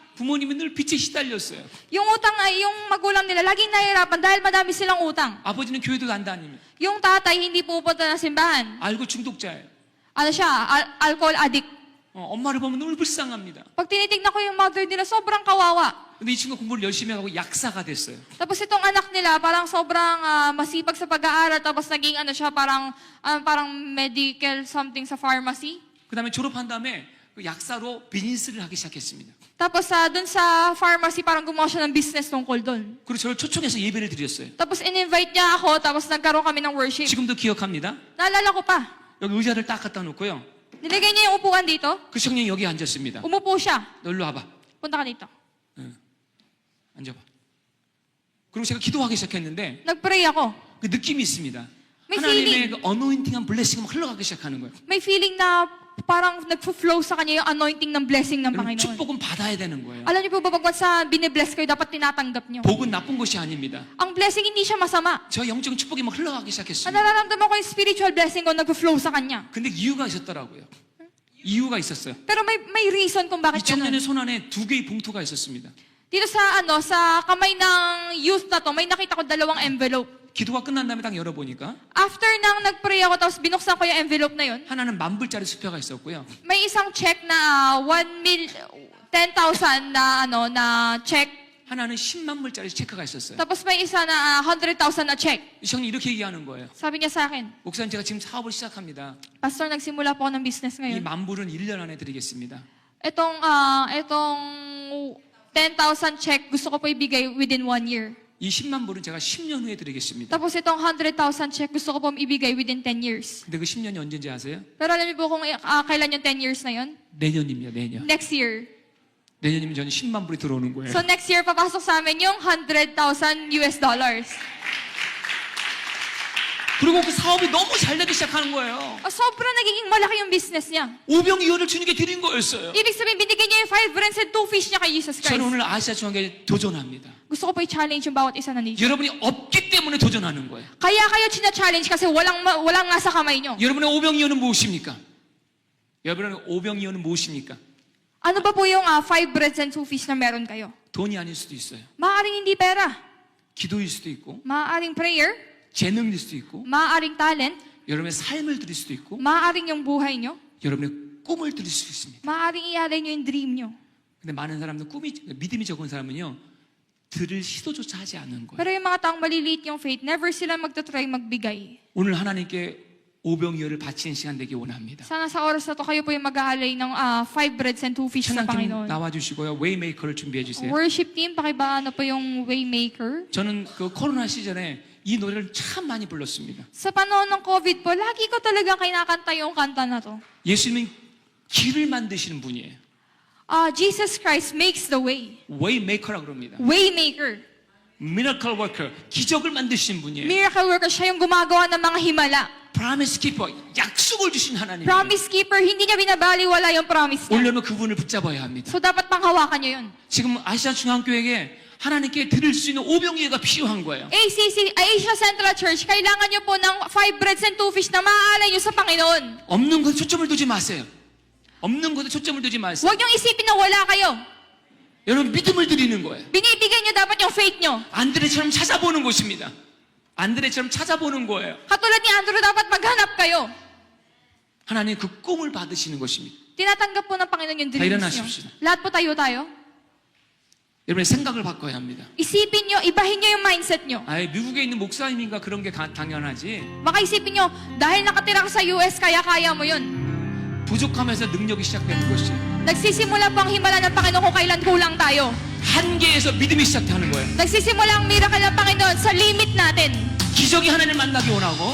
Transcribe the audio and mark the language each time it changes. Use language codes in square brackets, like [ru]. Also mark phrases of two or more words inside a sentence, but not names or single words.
[ko] 부모님은 늘 빚에 시달렸어요. [tl] Yung utang ay yung magulang nila laging nahihirapan dahil madami silang utang. [ko] 아버지는 교회도 안 다니면 [tl] Yung tatay hindi pupunta ng simbahan. [ko] 알고 중독자예요. [tl] Ano siya? [en] Alcohol addict. [ko] 엄마를 보면 늘 불쌍합니다. [tl] Pag tinitignan ko yung mother nila, sobrang kawawa. [ko] 근데 이 친구가 공부를 열심히 하고 약사가 됐어요. [tl] Tapos itong anak nila, parang sobrang masipag sa pag-aaral. Tapos naging ano siya, parang [en] medical something [tl] sa pharmacy. [ko] 그 다음에 졸업한 다음에 그 약사로 비즈니스를 하기 시작했습니다. [tl] Tapos dun sa pharmacy, parang gumawa siya ng business tungkol dun. [ko] 그리고 저를 초청해서 예배를 드렸어요. [tl] Tapos in-invite niya ako, tapos nagkaroon kami ng worship. [ko] 지금도 기억합니다. [tl] Naalala ko pa. [ko] 여기 의자를 딱 갖다 놓고요. [tl] Nilagay niya yung upuan dito. [ko] 그 청년이 여기 앉았습니다. [tl] Umupo siya. [ko] 너 일로 와봐. [tl] Punta ka dito. [ko] 앉아봐. 그리고 제가 기도하기 시작했는데 [tl] Nag-pray ako. [ko] 그 느낌이 있습니다. [tl] may [ko] 하나님의 [tl] feeling. [ko] 그 어노인팅한 블레싱이 막 흘러가기 시작하는 거예요. [tl] May feeling na parang nag-flow sa kanya yung anointing ng blessing ng [ko] 여러분, [tl] Panginoon. [ko] 축복은 받아야 되는 거예요. [tl] Alam niyo po ba, pag sa binibless kayo, dapat tinatanggap niyo. [ko] 복은 나쁜 것이 아닙니다. [tl] Ang blessing hindi siya masama. [ko] 저 영적인 축복이 막 흘러가기 [tl] Ang [ko] 시작했습니다. [tl] nararamdaman ko yung [en] spiritual blessing [tl] ko nag-flow sa kanya. [ko] 근데 이유가 있었더라고요. 이유가 있었어요. [tl] Pero may reason kung [ko] 이 [tl] bakit [ko] 청년의 [tl] ganun. [ko] 손 안에 2개의 봉투가 있었습니다. [tl] Dito sa kamay ng youth na to, may nakita ko 2 envelope. [ko] 기도가 끝난 다음에 딱 열어보니까 [tl] After nang nag-pray ako, tapos binuksan ko yung envelope na yun, [ko] 하나는 10,000불짜리 수표가 있었고요. [tl] may isang check na 10,000 na check. [ko] 하나는 10만 불짜리 체크가 있었어요. [tl] Tapos may isa na 100,000 na check. [ko] 이 청년이 이렇게 얘기하는 거예요. [tl] Sabi niya sa akin, [ko] 목사님 제가 지금 사업을 시작합니다. [tl] Pastor, nagsimula po ako ng business [ko] 이 [tl] ngayon. [ko] 10,000불은 1년 안에 드리겠습니다. [tl] Itong 10,000 check, gusto ko po ibigay [en] within 1 year. [ko] 이 10만 불은 제가 10년 후에 드리겠습니다. [tl] Tapos itong 100,000 check, gusto ko po ibigay [en] within 10 years. [ko] 근데 그 10년이 언제인지 아세요? [tl] Pero alam niyo po kung kailan yung 10 years na yun? [ko] 내년입니다. 내년. [en] Next year. [ko] 내년이면 저는 10만 불이 들어오는 거예요. [tl] So [en] next year, [tl] papasok sa amin yung $100,000 US. [ko] 그리고 그 사업이 너무 잘 되기 시작하는 거예요. [tl] Sobrang nagiging malaki yung business niya. [ko] 오병이어를 주님께 드린 거였어요. [tl] Ibig sabihin, binigyan niya yung [en] 5 brands and 2 fish [tl] niya kay Jesus [ko] 저는 [tl] Christ. [ko] 오늘 아시아 중앙교회 도전합니다. [tl] Gusto ko po i-challenge yung bawat isa na nito. [ko] 여러분이 없기 때문에 도전하는 거예요. [tl] Kaya kayo china-challenge kasi walang nasa kamay nyo. [ko] 여러분의 오병이어는 무엇입니까? 여러분의 오병이어는 무엇입니까? [tl] Ano ba po yung [en] 5 breads and 2 fish [tl] na meron kayo? [ko] 돈이 아닐 수도 있어요. [tl] Maaaring hindi pera. [ko] 기도일 수도 있고, [tl] Maaaring prayer. [ko] 재능일 수도 있고, [tl] Maaaring talent. [ko] 여러분의 삶을 드릴 수도 있고, [tl] Maaaring yung buhay nyo. [ko] 여러분의 꿈을 드릴 수 있습니다. [tl] Maaaring ialay nyo yung dream nyo. [ko] 근데 많은 사람들 믿음이 적은 사람은요, 들을 시도조차 하지 않는 거예요. [tl] Pero yung mga taong maliliit yung faith, never sila magtatry magbigay. [ko] 오늘 하나님께 오병이어를 바치는 시간 되기 원합니다. [tl] Sana sa oras na to kayo po yung mag-aalay ng [en] 5 breads and 2 fish [tl] sa [ko] 찬양팀 [tl] Panginoon. [ko] 나와주시고요. 웨이메이커를 준비해 주세요. [en] Worship team, [tl] pakibaano po yung Waymaker. [ko] 저는 그 코로나 시절에 이 노래를 참 많이 불렀습니다. [tl] Sa panahon ng COVID po, lagi ko talaga kinakanta yung kanta na to. [ko] 예수님은 길을 만드시는 분이에요. [en] Jesus Christ makes the way. [ko] 웨이메이커라고 그럽니다. [tl] Waymaker. [en] miracle worker, [ko] 기적을 만드시는 분이에요. [en] Miracle worker, [tl] siya yung gumagawa ng mga himala. [en] promise keeper, [ko] 약속을 주신 하나님. [en] Promise keeper, [tl] hindi niya binabaliwala yung promise niya. [ko] 오려면 그분을 붙잡아야 합니다. [tl] So dapat panghawakan niyo yun. [ko] 지금 아시아 중앙교회에 하나님께 드릴 수 있는 오병이어가 필요한 거예요. [tl] Asia Central Church, kailangan niyo po ng [en] 5 breads and 2 fish [tl] na maaalay niyo sa Panginoon. [ko] 없는 것에 초점을 두지 마세요. 없는 것에 초점을 두지 마세요. [tl] Huwag niyong isipin na wala kayo. [ko] 여러분 믿음을 드리는 거예요. [tl] Binibigay niyo dapat yung faith niyo. [ko] 안드레처럼 찾아보는 것입니다. 안드레처럼 찾아보는 거예요. [tl] Katulad ni Andrew, dapat maghanap kayo. [ko] 하나님 그 꿈을 받으시는 것입니다. [tl] Tinatanggap po ng Panginoon yung dreams [ko] 일어나십시오. [tl] niyo. Lahat po tayo. [ko] 여러분의 생각을 바꿔야 합니다. [tl] Isipin niyo, ibahin niyo yung mindset niyo. [ko] 아예 미국에 있는 목사님인가 그런 게 당연하지. [tl] Baka isipin niyo, dahil nakatira ka sa US, kaya mo yun. [ko] 부족하면서 능력이 시작되는 것이. [tl] Nagsisimula po ang himala ng Panginoon kung kailan kulang tayo. [ko] 한계에서 믿음이 시작하는 거예요. [tl] Nagsisimula ang miracle ng Panginoon sa limit natin. [ko] 기적이 하나님을 만나기 원하고